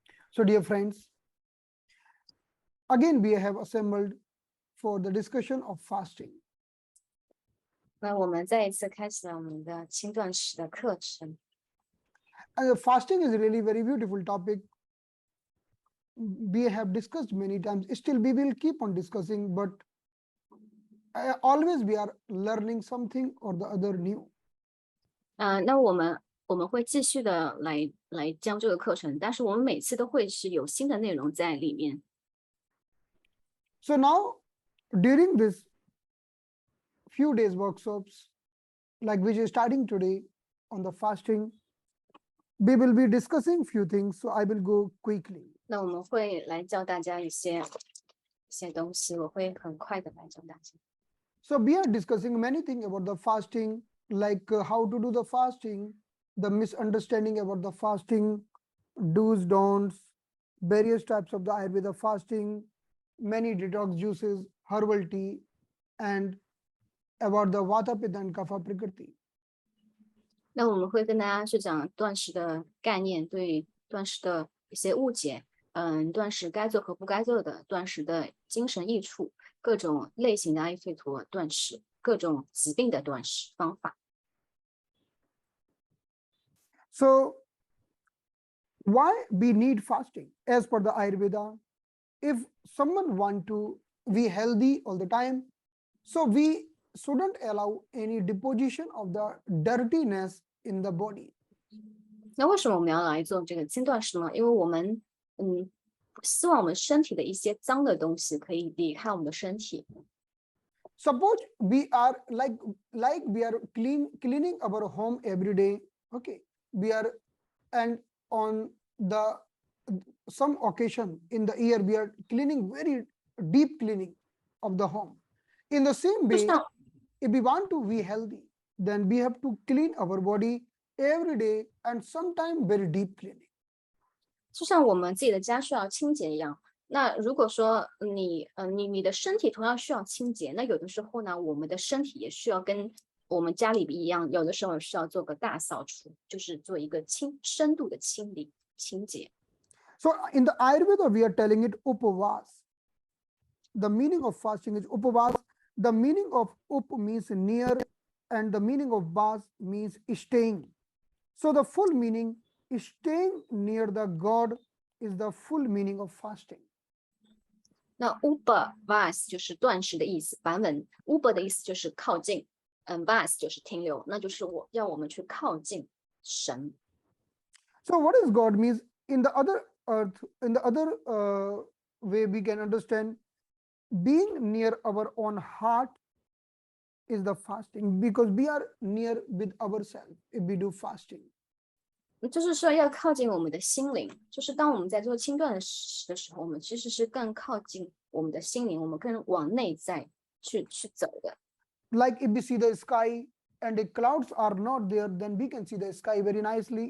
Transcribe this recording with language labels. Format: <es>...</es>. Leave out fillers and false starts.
<en>So dear friends, again we have assembled for the discussion of fasting.</en> <zh>那我们再一次开始了我们的轻断食的课程。</zh> <en>Fasting is really very beautiful topic. We have discussed many times. Still, we will keep on discussing, but always we are learning something or the other new.</en> <zh>那我们会继续的来教这个课程，但是我们每次都会是有新的内容在里面。</zh> <en>So now, during this few days workshops, like which is starting today on the fasting, we will be discussing few things. So I will go quickly.</en> <zh>那我们会来教大家一些东西，我会很快的来教大家。</zh> <en>So we are discussing many things about the fasting, like how to do the fasting, the misunderstanding about the fasting, do's, don'ts, various types of the Ayurveda fasting, many detox juices, herbal tea, and about the Vata, Pitta, and Kapha Prakriti.</en> <zh>那我们会跟大家去讲断食的概念，对断食的一些误解，断食该做和不该做的，断食的精神益处，各种类型的阿育吠陀断食，各种疾病的断食方法。</zh> <en>So why we need fasting? As per the Ayurveda, if someone want to be healthy all the time, so we shouldn't allow any deposition of the dirtiness in the body.</en> <zh>那为什么我们要来做这个轻断食呢？因为我们希望我们身体的一些脏的东西可以离开我们的身体。</zh> <en>Suppose we are like we are cleaning our home every day. Okay, we are, and on the some occasion in the year we are cleaning very deep cleaning of the home. In the same way, if we want to be healthy, then we have to clean our body every day and sometime very deep cleaning.</en> <zh>就像我们自己的家需要清洁一样，那如果说你的身体同样需要清洁，那有的时候呢，我们的身体也需要跟我们家里一样，有的时候需要做个大扫除，就是做一个深度的清理清洁。</zh> <en>So in the Ayurveda, we are telling it upavas. The meaning of fasting is upavas. The meaning of up means near, and the meaning of vas means staying. So the full meaning is staying near the God is the full meaning of fasting.</en> <zh>那 upavas 就是断食的意思，梵文 upa 的意思就是靠近，vas 就是停留，那就是要我们去靠近神。</zh> <en>So what is God means in the other earth, in the other way we can understand, being near our own heart is the fasting, because we are near with ourselves if we do fasting.</en> <zh>就是说要靠近我们的心灵，就是当我们在做轻断食的时候，我们其实是更靠近我们的心灵，我们更往内在去走的。</zh> <en>Like if we see the sky and the clouds are not there, then we can see the sky very nicely.</en>